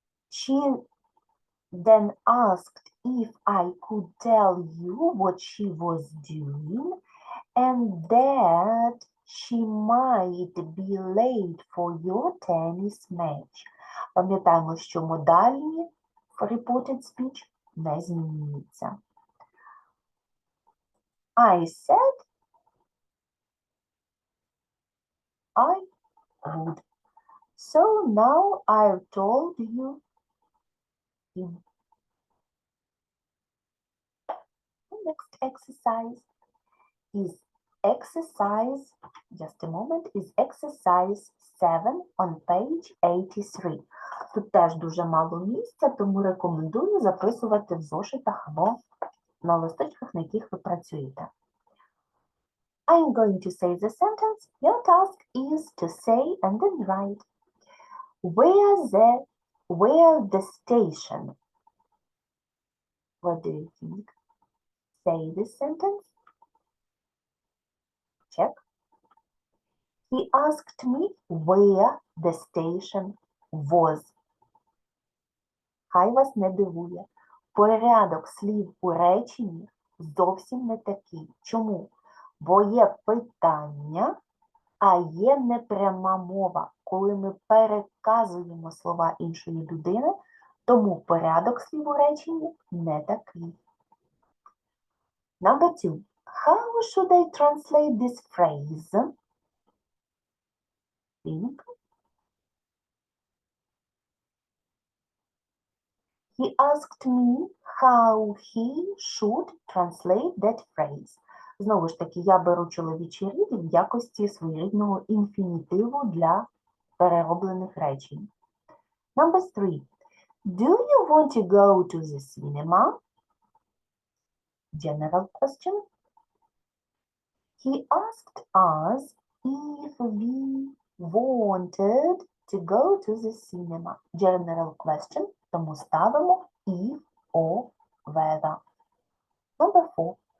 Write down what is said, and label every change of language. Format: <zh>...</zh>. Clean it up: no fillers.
<en>She then asked if I could tell you what she was doing and that she might be late for your tennis match.</en> <uk>Пам'ятаємо, що модальні в reported speech не змінюються.</uk> <en>I said I would. So now I've told you. The next exercise is exercise 7 on page 83.</en> <uk>Тут теж дуже мало місця, тому рекомендую записувати в зошитах або на листочках, на яких ви працюєте.</uk> <en>I'm going to say the sentence. Your task is to say and then write. Where the station? What do you think? Say this sentence. Check. He asked me where the station was.</en> <uk>Хай вас не дивує. Порядок слів у реченні зовсім не такий. Чому? Бо є питання, а є непряма мова. Коли ми переказуємо слова іншої людини, тому порядок слів у реченні не такий.</uk> <en>Number 2. How should I translate this phrase? Think. He asked me how he should translate that phrase. Знову ж таки, я беру чоловічий рід в якості своєрідного інфінітиву для перероблених речень. Number 3. Do you want to go to the cinema? General question. He asked us if we wanted to go to the cinema. General question.</en> <uk>Тому ставимо</uk> <en>if or whether. Number 4.</en>